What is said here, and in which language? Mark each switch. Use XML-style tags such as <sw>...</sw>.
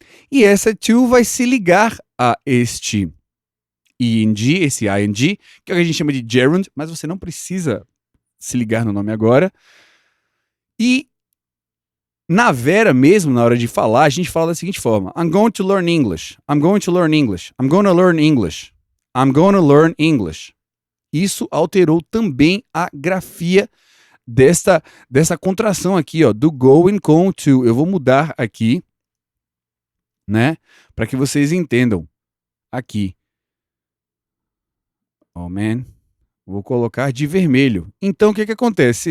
<pt>E essa to vai se ligar a este ing, esse ing, que é o que a gente chama de gerund, mas você não precisa se ligar no nome agora. E Na Vera mesmo, na hora de falar, a gente fala da seguinte forma:</pt> <en>I'm going to learn English. I'm going to learn English. I'm going to learn English. I'm going to learn English.</en> <pt>Isso alterou também a grafia dessa contração aqui, ó, do going com o to. Eu vou mudar aqui, né, para que vocês entendam. Aqui.</pt> <en>Oh, man.</en> <pt>Vou colocar de vermelho. Então, o que acontece?</pt>